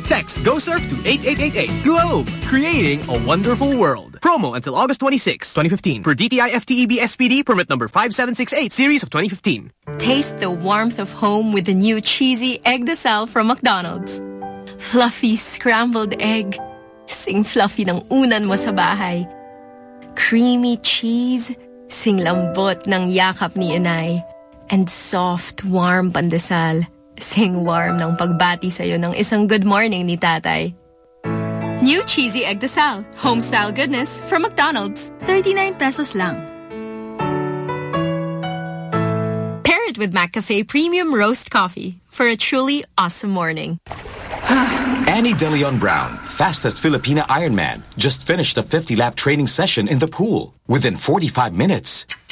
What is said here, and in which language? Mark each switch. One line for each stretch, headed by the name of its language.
English: Text Go Surf to 8888. Globe, creating a wonderful world. Promo until August 26, 2015. Per DTI FTEB SPD, permit number 5768, series of 2015. Taste the warmth of home with the new cheesy egg de sal from McDonald's. Fluffy scrambled egg.
Filipino: Sing fluffy ng unan mo sa bahay.
English: Creamy cheese.
Filipino: Sing lambot ng yakap ni inay.
English: And soft, warm pandesal.
Filipino: Sing warm ng pagbati sa'yo ng isang good morning ni tatay.
English: New cheesy egg desal. Homestyle goodness from McDonald's. 39 pesos lang. Pair it with McCafe Premium Roast Coffee for a truly awesome morning. Annie De Leon Brown, fastest Filipina Ironman, just finished a 50-lap training session in the pool within 45 minutes.